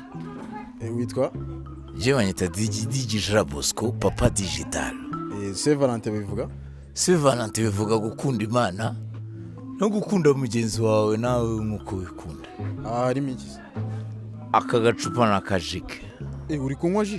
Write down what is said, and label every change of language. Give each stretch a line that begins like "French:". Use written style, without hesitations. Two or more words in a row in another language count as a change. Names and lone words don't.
French: Et oui, toi? Je m'appelle Digijara Bosco, papa digital. Et c'est Valentin bivuga?
Rundi: C'est Valentin bivuga gukunda Imana no gukunda mugenzi wawe nawe nkuko wikunda. Ah, harimo iki? Aka gacupa nakajike. Uri kunywa jike?